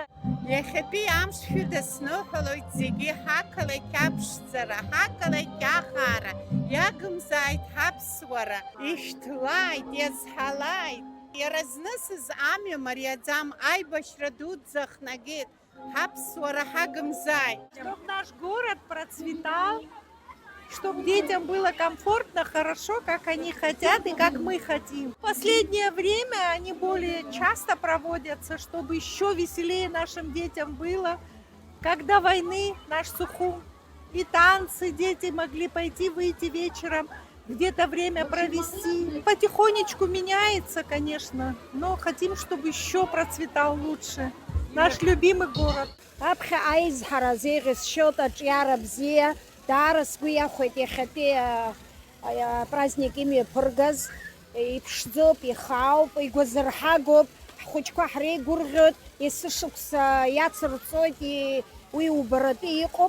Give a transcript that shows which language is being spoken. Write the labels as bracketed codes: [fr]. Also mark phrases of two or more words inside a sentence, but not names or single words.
[ab] Иахьатәи амш шәыдысныҳәалоит зегьы ҳақалақь аԥшӡара, ҳақалақь ахаара, иагымзааит ҳаԥсуара, ишьҭлааит, иазҳалааит. Иразнысыз амҩа мариаӡам, аибашьра дуӡӡа хнагеит, ҳаԥсуара ҳагымзааит. [ru] Чтоб наш город процветал, чтобы детям было комфортно, хорошо, как они хотят и как мы хотим. В последнее время они более часто проводятся, чтобы еще веселее нашим детям было, как до войны наш Сухум. И танцы дети могли пойти, выйти вечером, где-то время провести. Потихонечку меняется, конечно, но хотим, чтобы еще процветал лучше наш любимый город. [ab] Дара сгәы иахәеит иахьатәи праздник имҩаԥыргаз, иԥшӡоуп, ихаауп, игәазырҳагоуп, ҳхәыҷқәа ҳреигәырӷьоит, есышықәса иацырҵоит, уи убаратәы иҟоуп.